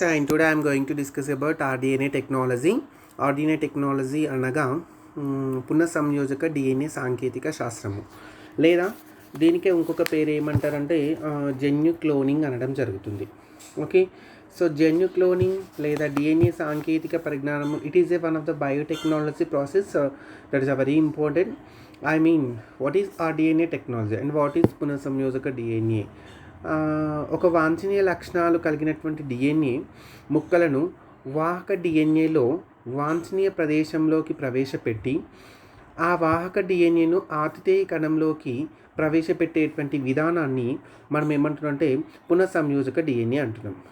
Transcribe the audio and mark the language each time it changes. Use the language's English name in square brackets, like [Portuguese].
[English] And today I am going to discuss about RDNA technology. [Telugu] RDNA technology అనగా పునఃసంయోజక DNA సాంకేతిక శాస్త్రము, లేదా దీనికే ఇంకొక పేరు ఏమంటారంటే జన్యు క్లోనింగ్ అనడం జరుగుతుంది. [English] okay, so [Telugu] జన్యు క్లోనింగ్ లేదా డిఎన్ఏ సాంకేతిక పరిజ్ఞానము, [English] It is one of the biotechnology process that is a very important. I mean, what is RDNA technology and what is [Telugu] పునఃసంయోజక DNA? ఒక వాంఛనీయ లక్షణాలు కలిగినటువంటి డిఎన్ఏ ముక్కలను వాహక డిఎన్ఏలో వాంఛనీయ ప్రదేశంలోకి ప్రవేశపెట్టి ఆ వాహక డిఎన్ఏను ఆతిథేయ కణంలోకి ప్రవేశపెట్టేటువంటి విధానాన్ని మనం ఏమంటున్నామంటే పునఃసంయోజక డిఎన్ఏ అంటున్నాం.